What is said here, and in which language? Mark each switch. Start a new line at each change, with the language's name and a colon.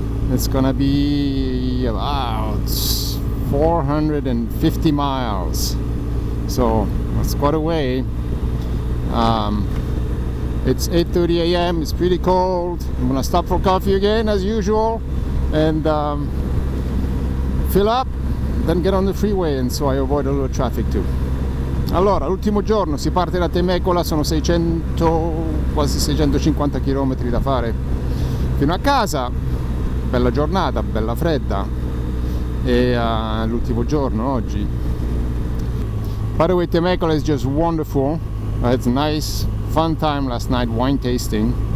English: It's gonna be about 450 miles, so that's quite a way. It's 8:30 a.m. It's pretty cold. I'm gonna stop for coffee again as usual and fill up then get on the freeway, and so I avoid a little traffic too.
Italian: Allora, l'ultimo giorno si parte da Temecula, sono 600, quasi 650 km da fare fino a casa. Bella giornata, bella fredda, e l'ultimo giorno oggi.
English: By the way, Temecula is just wonderful. I had a nice fun time last night wine tasting.